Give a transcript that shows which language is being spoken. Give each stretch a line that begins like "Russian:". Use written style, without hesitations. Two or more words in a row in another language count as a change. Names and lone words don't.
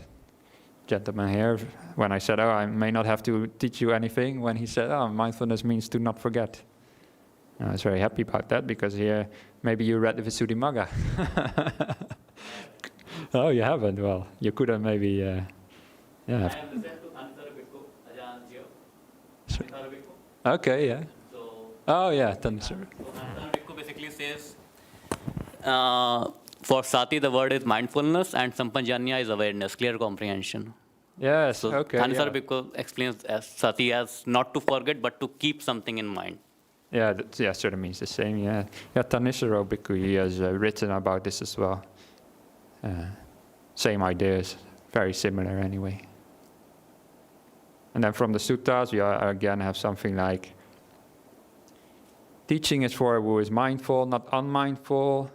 English: Gentleman here, when I said, I may not have to teach you anything, when he said, mindfulness means to not forget. I was very happy about that, because here, maybe you read the Visuddhimagga. Oh, you haven't? Well, you could have maybe, yeah. I am listening to Thanisara Bhikkhu, Ajahn Bhikkhu. Okay, yeah. Oh, yeah, Thanisara. Thanisara Bhikkhu basically says, for sati, the word is mindfulness, and sampajanya is awareness, clear comprehension. Yes, so okay. Thanisara Bhikkhu explains as sati as not to forget, but to keep something in mind. Yeah, that sort of means the same, yeah. Yeah, Thanisara Bhikkhu, he has written about this as well. Same ideas, very similar anyway. And then from the suttas, we again have something like, teaching is for who is mindful, not unmindful.